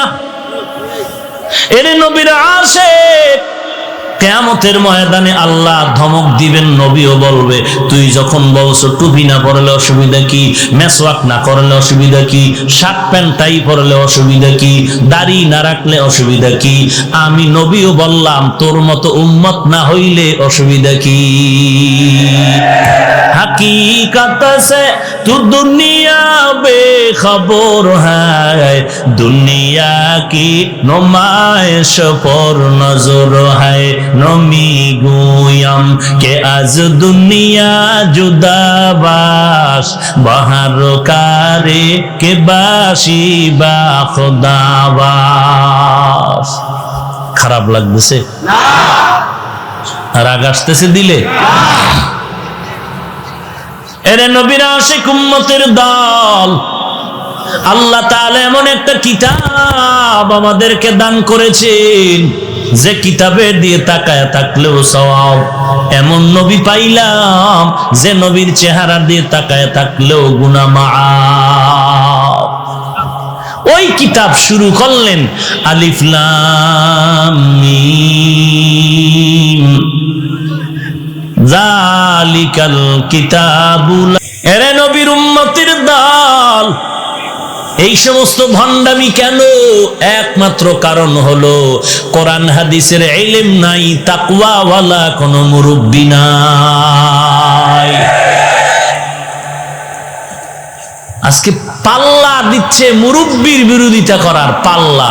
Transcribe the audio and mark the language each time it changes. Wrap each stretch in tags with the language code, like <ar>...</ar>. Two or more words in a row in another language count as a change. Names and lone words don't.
<bn>এরে নবীর আশিক, কিয়ামতের ময়দানে আল্লাহ ধমক দিবেন, নবীও বলবে তুই যখন বলছো টুপি না পরলে অসুবিধা কি, মেসওয়াক না করলে অসুবিধা কি,</bn> <en>shirt pant tie</en> <bn>পরলে অসুবিধা কি, দাড়ি না রাখলে অসুবিধা কি, আমি নবীও বললাম তোর মতো উম্মত না হইলে অসুবিধা কি?</bn> <ur>حقیقت سے تو دنیا بے خبر ہے، دنیا کی نمائش پر نظر ہے,</ur> <fa>نمی‌گویم که از دنیا جدا باش، به هر کاری که باشی با خدا باش.</fa> <bn>খারাপ লাগতেছে? রাগ আসতেছে দিলে? এরে নবীর আশিক উম্মতের দল, আল্লাহ তাআলা এমন একটা কিতাব আমাদেরকে দান করেছেন যে কিতাবের দিয়ে তাকায় থাকলেও সওয়াব। এমন নবী পাইলাম যে নবীর চেহারা দিয়ে তাকায় থাকলেও গুনাহ মাআফ। ওই কিতাব শুরু করলেন</bn> <ar>ألف لام ميم ذلك الكتاب.</ar> <bn>এরে নবীর উম্মতের দল, এই সমস্ত ভণ্ডামি কেন? একমাত্র কারণ হলো কোরআন হাদিসের ইলম নাই, তাকওয়া ওয়ালা কোনো মুরব্বি নাই। আজকে পাল্লা দিচ্ছে মুরব্বির বিরোধিতা করার পাল্লা।</bn>